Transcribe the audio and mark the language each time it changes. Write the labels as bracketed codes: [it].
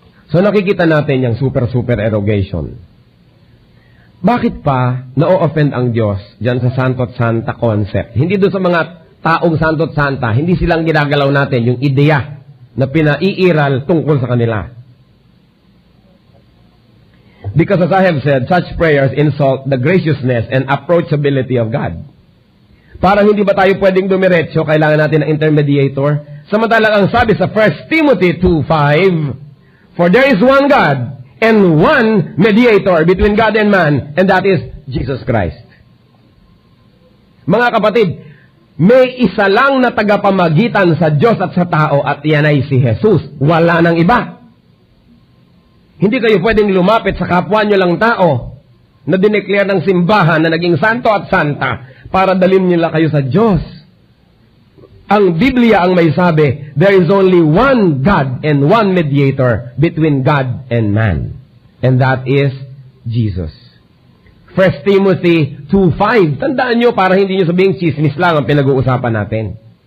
[tl] So nakikita natin yung super erogation. Bakit pa na-offend ang Diyos dyan sa Santo at Santa concept? Hindi doon sa mga taong Santo at Santa, hindi silang ginagalaw natin yung ideya na pinaiiral tungkol sa kanila. [en] Because as I have said, such prayers insult the graciousness and approachability of God. [tl] Parang hindi ba tayo pwedeng dumiretso, kailangan natin ng intermediator? Samantalang ang sabi sa [en] 1 Timothy 2:5, for there is one God and one mediator between God and man, and that is Jesus Christ. [tl] Mga kapatid, may isa lang na tagapamagitan sa Diyos at sa tao at yan ay si Jesus. Wala nang iba. Hindi kayo pwedeng lumapit sa kapwa nyo lang tao na dineclare ng simbahan na naging santo at santa para dalhin nila kayo sa Diyos. Ang Biblia ang may sabi, [en] there is only one God and one mediator between God and man. And that is Jesus. 1 Timothy 2:5. [tl] Tandaan nyo para hindi nyo sabihing chismis lang ang pinag-uusapan natin.